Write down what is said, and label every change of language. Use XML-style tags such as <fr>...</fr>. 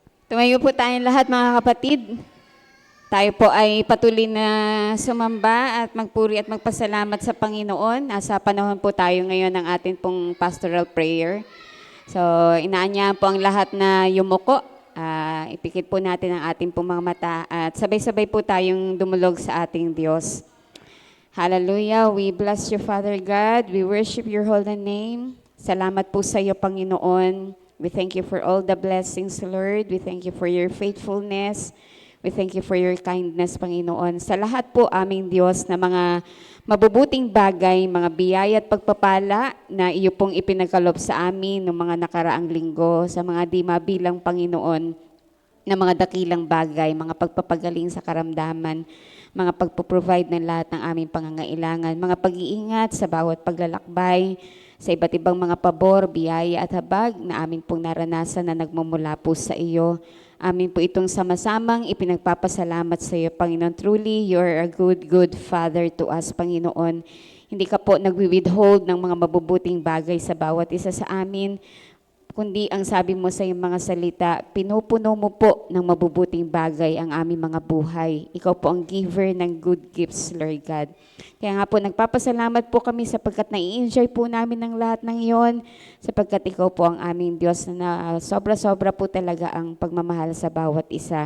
<tl>Tumayo po tayong lahat mga kapatid. Tayo po ay patuloy na sumamba at magpuri at magpasalamat sa Panginoon. Nasa panahon po tayo ngayon ng ating pong pastoral prayer. So, inaanyahan po ang lahat na yumuko. Ipikit po natin ang ating pong mga mata at sabay-sabay po tayong dumulog sa ating Diyos.</tl> <en>Hallelujah. We bless you, Father God. We worship your holy name.</en> <tl>Salamat po sa iyo, Panginoon.</tl> <en>We thank you for all the blessings, Lord. We thank you for your faithfulness. We thank you for your kindness, Panginoon.</en> <tl>Sa lahat po aming Diyos na mga mabubuting bagay, mga biyaya at pagpapala na iyo pong ipinagkaloob sa amin ng mga nakaraang linggo, sa mga di mabilang, Panginoon, na mga dakilang bagay, mga pagpapagaling sa karamdaman, mga pagpo-provide ng lahat ng aming pangangailangan, mga pag-iingat sa bawat paglalakbay, sa iba't ibang mga pabor, biyaya at habag na amin pong naranasan na nagmumula po sa iyo. Amin po itong sama-samang ipinagpapasalamat sa iyo, Panginoon.</tl> <en>Truly, you are a good, good Father to us, Panginoon.</en> <tl>Hindi ka po nagwi-withhold ng mga mabubuting bagay sa bawat isa sa amin, kundi ang sabi mo sa iyong mga salita, pinupuno mo po ng mabubuting bagay ang aming mga buhay. Ikaw po ang giver ng</tl> <en>good gifts, Lord God.</en> <tl>Kaya nga po, nagpapasalamat po kami sapagkat nai-enjoy po namin ng lahat ng iyon, sapagkat ikaw po ang aming Diyos na sobra-sobra po talaga ang pagmamahal sa bawat isa.</tl>